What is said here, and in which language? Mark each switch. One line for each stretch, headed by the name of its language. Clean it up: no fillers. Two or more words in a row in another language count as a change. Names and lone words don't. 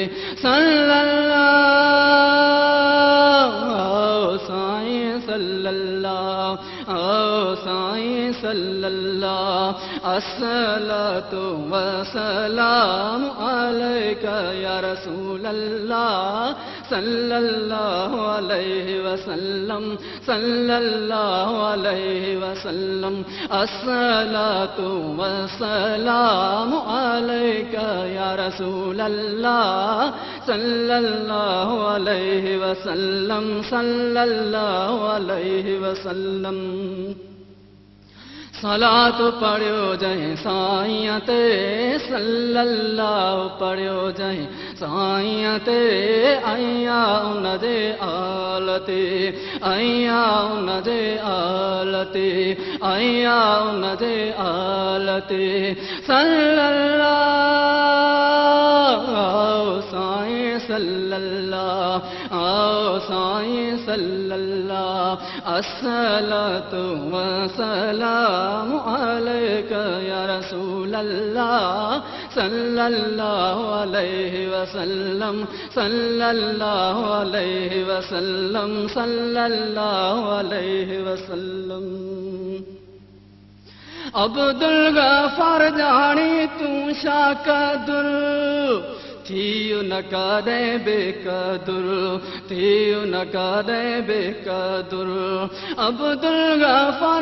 Arabic: सल्लल्लाहु साईं सल्लल्लाहु
Sindhi: आओ साईं
Arabic: صلى الله الصلاة والسلام عليك يا رسول الله صلى الله عليه وسلم صلى الله عليه وسلم الصلاة والسلام عليك يا رسول الله صلى الله عليه وسلم صلى الله عليه وسلم
Sindhi: सलात पढ़ियो जहीं साईं ते सल्लल्लाहु पढ़ियो जहीं साईं ते आया उन जे आल ते आया उन जे आल ते आया उन जे आल ते
Arabic: सल्लल्लाहु
Sindhi: आओ साईं
Arabic: सल्लल्लाहु
Sindhi: आओ साईं
Arabic: صلى الله الصلاة والسلام عليك يا رسول الله صلى الله عليه وسلم صلى الله عليه وسلم صلى الله عليه وسلم
Sindhi: अब्दुल गफ्फार जानी तू शाकदुर थियो न करे बेकदुर थियो न करे बेकदुर अब्दुल गफ्फार